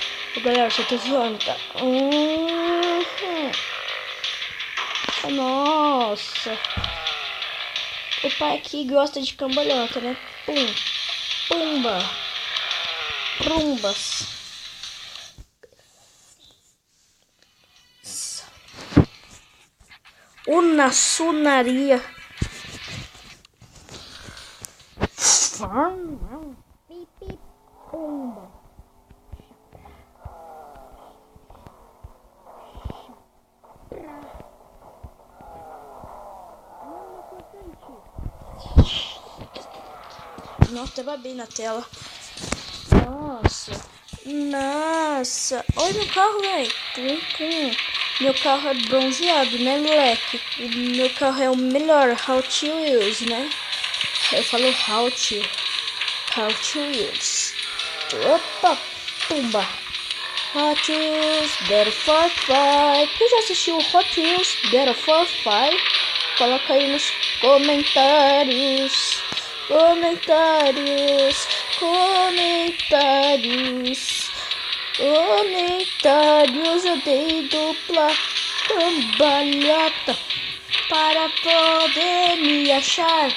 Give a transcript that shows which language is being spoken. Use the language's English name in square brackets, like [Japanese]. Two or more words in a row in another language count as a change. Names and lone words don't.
[Portuguese] Ô, galera, só tô zoando, tá? Nossa. O pai aqui gosta de cambalhota, né? Pum. Pumba. Prumbas. Una sunaria. Pipi. Pumba. Nossa, tava bem na tela. Nossa. Nossa. Olha meu carro, velho. Meu carro é bronzeado, né, moleque? O meu carro é o melhor. [English] How to use, [Portuguese] né? Eu falo [English] how to use. [Portuguese] Opa, pumba. Hot Wheels, Battle for Five. Quem já assistiu Hot Wheels, Battle for Five? Coloca aí nos comentários. Comentários. Eu dei dupla cambalhota para poder me achar.